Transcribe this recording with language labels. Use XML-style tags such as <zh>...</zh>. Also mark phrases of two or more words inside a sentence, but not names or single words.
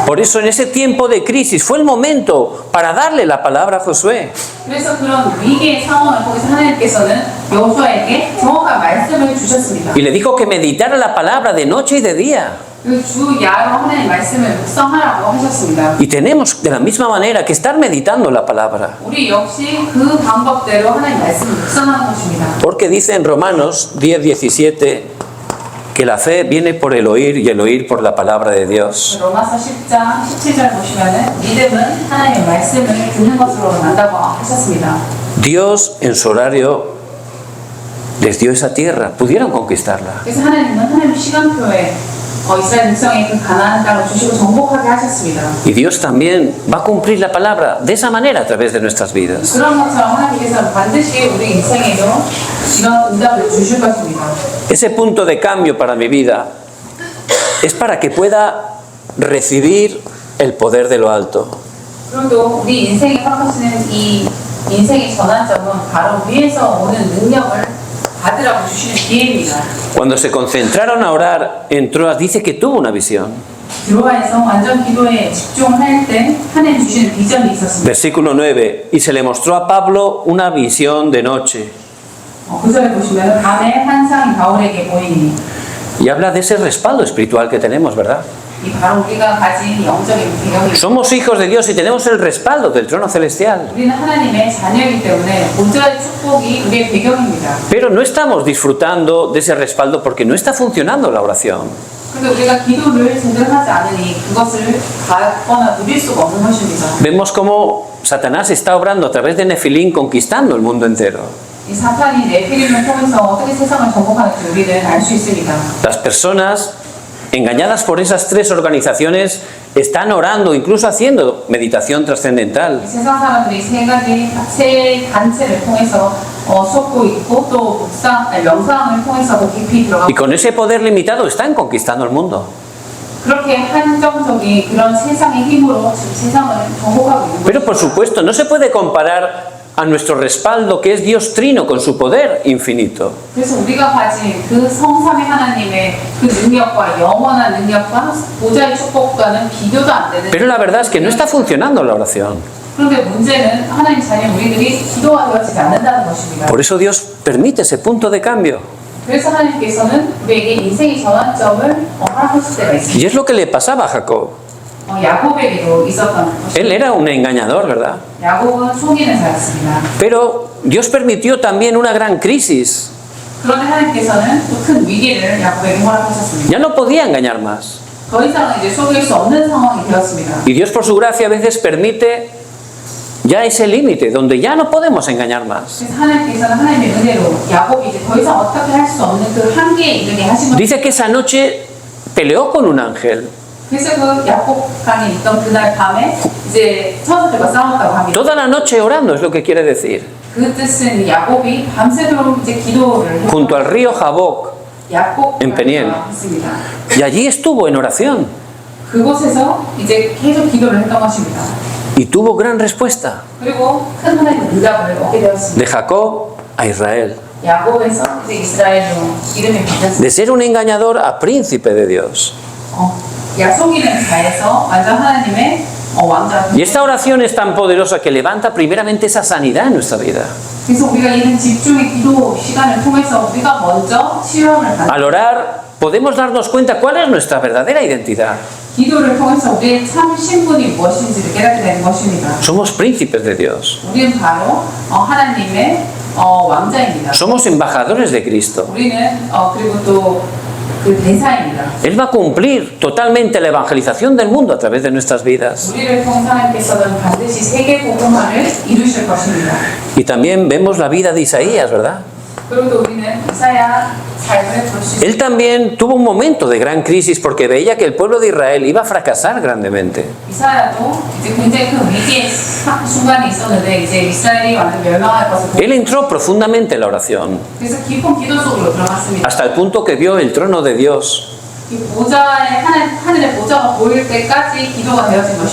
<es>Por eso en ese tiempo de crisis fue el momento para darle la palabra a Josué.</es> <ko>그래서 그런 위기의 상황을 통해서 하나님께서는 여호수아에게 정확한 말씀을 주셨습니다.</ko> <es>Y le dijo que meditara la palabra de noche y de día.</es> <ko>그 주 야로 하나님 말씀을 묵상하라고 하셨습니다.</ko> <es>Y tenemos de la misma manera que estar meditando la palabra.</es> <ko>우리 역시 그 방법대로 하나님 말씀을 묵상하는 것입니다.</ko> <es>Porque dice en Romanos 10:17 que la fe viene por el oír y el oír por la palabra de Dios.</es> <ko>로마서 10장 17절 보시면은 믿음은 하나님의 말씀을 듣는 것으로 난다고 하셨습니다.</ko> <es>Dios en su horario les dio esa tierra, pudieron conquistarla.</es> <ko>그래서 하나님은 하나님 시간표에 이스라엘 백성의 그 가나안 땅을 주시고 정복하게 하셨습니다.</ko> <es>Y Dios también va a cumplir la palabra de esa manera a través de nuestras vidas.</es> <ko>그런 것처럼 하나님께서는 반드시 우리 인생에도 이런 응답을 주실 것입니다.</ko> <es>Ese punto de cambio para mi vida es para que pueda recibir el poder de lo alto.</es> <ko>그리고 우리 인생에 허락하시는 이 인생의 전환점은 바로 위에서 오는 능력을 받으라고 주시는 기회입니다.</ko> <es>Cuando se concentraron a orar en Troas, dice que tuvo una visión.</es> <ko>드로아에서 완전 기도에 집중할 때 하나님 주시는 비전이 있었습니다.</ko> <es>Versículo 9. Y se le mostró a Pablo una visión de noche.</es> <ko>그 절에 보시면 밤에 환상이 바울에게 보이니</ko> <es>Y habla de ese respaldo espiritual que tenemos, ¿verdad?</es> <ko>이 바로 우리가 가진 영적인 배경이</ko> <es>Somos hijos de Dios y tenemos el respaldo del trono celestial.</es> <ko>우리는 하나님의 자녀이기 때문에 본절의 축복이 우리의 배경입니다.</ko> <es>Pero no estamos disfrutando de ese respaldo porque no está funcionando la oración.</es> <ko>그런데 우리가 기도를 제대로 하지 않으니 그것을 받거나 누릴 수가 없는 것입니다.</ko> <es>Vemos cómo Satanás está obrando a través de Nefilín conquistando el mundo entero.</es> <ko>이 사탄이 네피림을 통해서 어떻게 세상을 정복하는지 우리는 알 수 있습니다.</ko> <es>Las personas engañadas por esas tres organizaciones están orando, incluso haciendo meditación trascendental.</es> <ko>세상 사람들이 세 단체를 통해서 속고 있고 또 명상을 통해서 더 깊이 들어가고</ko> <es>Y con ese poder limitado están conquistando el mundo.</es> <ko>그렇게 한정적인 그런 세상의 힘으로 지금 세상을 정복하고 있는</ko> <es>Pero por</es> <ko>것입니다.</ko> <es>supuesto no se puede comparar a nuestro respaldo que es Dios Trino con su poder infinito.</es> <ko>그래서 우리가 가진 그 성삼위 하나님의 그 능력과 영원한 능력과 보좌의 축복과는 비교도 안 되는.</ko> <es>Pero la verdad es que no está funcionando la oración.</es> <ko>그런데 문제는 하나님 자녀 우리들이 기도가 되어지지 않는다는 것입니다.</ko> <es>Por eso Dios permite ese punto de cambio.</es> <ko>그래서 하나님께서는 우리에게 인생의 전환점을 허락하실 때가 있습니다.</ko> <es>Y es lo que le pasaba a Jacob.</es> <ko>야곱에게도 있었던 것입니다.</ko> <es>Él era un engañador, ¿verdad?</es> <ko>야곱은 속이는 자였습니다.</ko> <es>Pero Dios permitió también una gran crisis.</es> <ko>그런데 하나님께서는 또 큰 위기를 야곱에게 허락하셨습니다.</ko> <es>Ya no podía engañar más.</es> <ko>더 이상은 이제 속일 수 없는 상황이 되었습니다.</ko> <es>Y Dios por su gracia a veces permite ya ese límite donde ya no podemos engañar más.</es> <ko>그래서 하나님께서는 하나님의 은혜로 야곱이 이제 더 이상 어떻게 할 수 없는 그 한계에 이르게 하신 것.</ko> <es>Dice que esa noche peleó con un ángel.</es> <ko>그래서 그 야곱강에 있던 그날 밤에 이제 천사들과 싸웠다고 합니다.</ko> <es>Toda la noche orando es lo que quiere decir.</es> <ko>그 뜻은 야곱이 밤새도록 이제 기도를</ko> <es>Junto al río Jaboc. En Peniel.</es> <ko>했습니다.</ko> <es>Y allí estuvo en oración.</es> <ko>그곳에서 이제 계속 기도를 했던 것입니다.</ko> <es>Y tuvo gran respuesta.</es> <ko>그리고 큰 하나님의 응답을 얻게 되었습니다.</ko> <es>De Jacob a Israel.</es> <ko>야곱에서 이제 이스라엘로 이름이 바뀌었습니다.</ko> <es>De ser un engañador a príncipe de Dios.</es> <ko>속이는 자에서 완전 하나님의 왕자.</ko> <es>Y esta oración es tan poderosa que levanta primeramente esa sanidad en nuestra vida.</es> <ko>그래서 우리가 이런 집중의 기도 시간을 통해서 우리가 먼저 치유함을 받는.</ko> <es>Al orar podemos darnos cuenta cuál es nuestra verdadera identidad.</es> <ko>기도를 통해서 우리의 참 신분이 무엇인지를 깨닫게 되는 것입니다.</ko> <es>Somos príncipes de Dios.</es> <ko>우리는 바로 하나님의 왕자입니다.</ko> <es>Somos embajadores de Cristo.</es> <ko>우리는 그리고 또 그 대사입니다.</ko> <es>Él va a cumplir totalmente la evangelización del mundo a través de nuestras vidas.</es> <ko>우리를 통해 하나님께서는 반드시 세계 복음화를 이루실 것입니다.</ko> <es>Y también vemos la vida de Isaías, ¿verdad?</es> <ko>그리고 또 우리는 이사야 삶을 볼 수 있습니다.</ko> <es>Él también tuvo un momento de gran crisis porque veía que el pueblo de Israel iba a fracasar grandemente.</es> <ko>이사야도 이제 굉장히 큰 위기의 순간이 있었는데 이제 이스라엘이 완전 멸망할 것을 보고</ko> <es>Él entró profundamente en la oración,</es> <ko>그래서 깊은 기도 속으로 들어갔습니다.</ko> <es>hasta el punto que vio el trono de Dios,</es> <ko>이 보좌의 하늘의 보좌가 보일 때까지 기도가 되어진 것입니다.</ko>